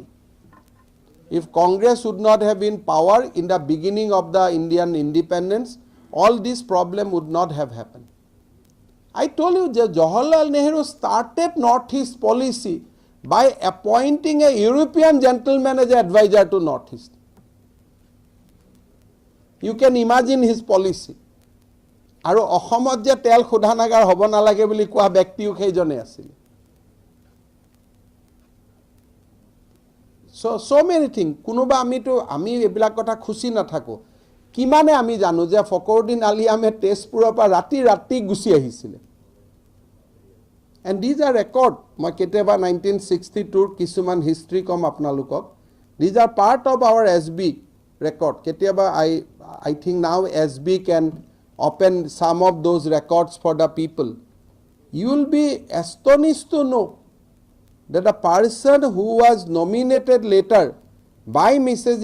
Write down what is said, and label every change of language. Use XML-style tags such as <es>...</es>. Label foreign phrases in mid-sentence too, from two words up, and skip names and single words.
<en>If Congress would not have been power in the beginning of the Indian independence, all this problem would not have happened. I told you that Jawaharlal Nehru started Northeast policy by appointing a European gentleman as advisor to Northeast. You can imagine his policy.</en> <as>আৰু অসমত যে তেল শোধনাগাৰ হ'ব নালাগে বুলি কোৱা ব্যক্তিও সেইজনে আছিল।</as> <en>So many things.</en> <as>কোনোবা আমি এইবিলাক কথা খুচি নাথাকো। কিমানে আমি জানো যে ফকৰুদ্দিন আলী আহমেদ তেজপুৰৰ পৰা ৰাতি গুচি আহিছিলে।</as> <en>And these are record.</en> <as>মই কেতিয়াবা 1962 কিছুমান হিষ্ট্ৰী কম আপোনালোকক।</as> <en>These are part of our SB record. কেতিয়াবা I think now SB can open some of those records for the people. You will be astonished to know that a person who was nominated later by Mrs.</en>